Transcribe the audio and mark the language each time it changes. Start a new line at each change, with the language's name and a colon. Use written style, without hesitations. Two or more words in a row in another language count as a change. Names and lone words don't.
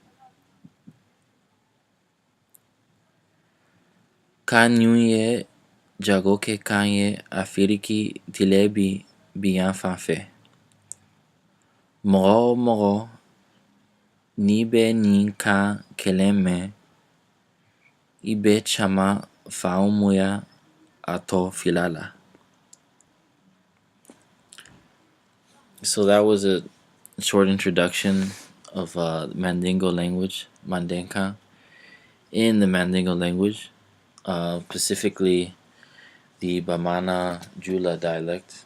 Bambara: Kan ye jagoke kan ye afiriki tilebi biyan fanfe. Mogo ni be nin kan kelen men ibe chama faumuya ato filala.
English: So that was a short introduction of Mandingo language, Mandinka, in the Mandingo language, specifically the Bamana Jula dialect.